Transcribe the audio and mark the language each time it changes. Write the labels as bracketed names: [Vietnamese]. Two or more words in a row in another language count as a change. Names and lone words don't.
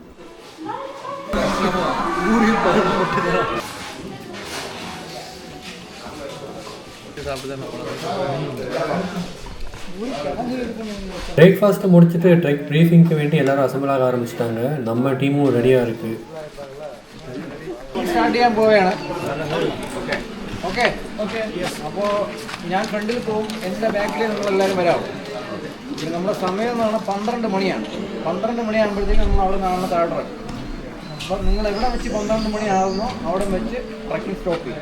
[Tamil] பிரேக்ஃபாஸ்ட்டை முடிச்சுட்டு [English] trek briefingkku [Tamil] வேண்டி எல்லோரும் அசம்பிள் ஆக ஆரம்பிச்சிட்டாங்க. நம்ம டீமும் ரெடியாக இருக்குது. [Malayalam] സ്റ്റാർട്ട് ചെയ്യാൻ പോവുകയാണ്. ഓക്കെ അപ്പോൾ ഞാൻ ഫ്രണ്ടിൽ പോവും, എൻ്റെ ബാക്കിൽ നിങ്ങളെല്ലാവരും വരാവും. പിന്നെ നമ്മുടെ സമയം എന്ന് പറഞ്ഞാൽ 12 മണിയാണ്. 12 മണിയാകുമ്പോഴത്തേക്കും നമ്മൾ അവിടെ നിന്നാണ് താഴെ ഇറക്കും. അപ്പോൾ നിങ്ങൾ എവിടെ വെച്ച് 12 മണിയാകുന്നോ അവിടെ വെച്ച് [English] trekking stop [Malayalam] ചെയ്യും.